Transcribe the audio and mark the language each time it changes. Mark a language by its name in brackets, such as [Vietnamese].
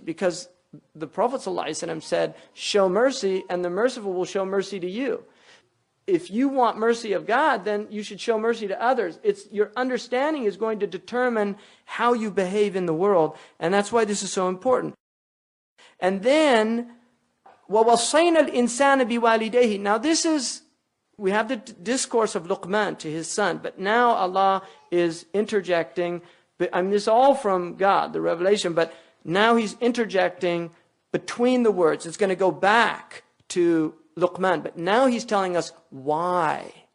[English] Because the Prophet ﷺ said, show mercy, and the merciful will show mercy to you. If you want mercy of God, then you should show mercy to others. Your understanding is going to determine how you behave in the world. And that's why this is so important. And then, [Arabic] وَوَصَّيْنَا الْإِنسَانَ بِوَالِدَيْهِ. [English] Now this is, we have the discourse of Luqman to his son, but now Allah is interjecting. I mean, this is all from God, the revelation, but now He's interjecting between the words. It's going to go back to Luqman, but now He's telling us why.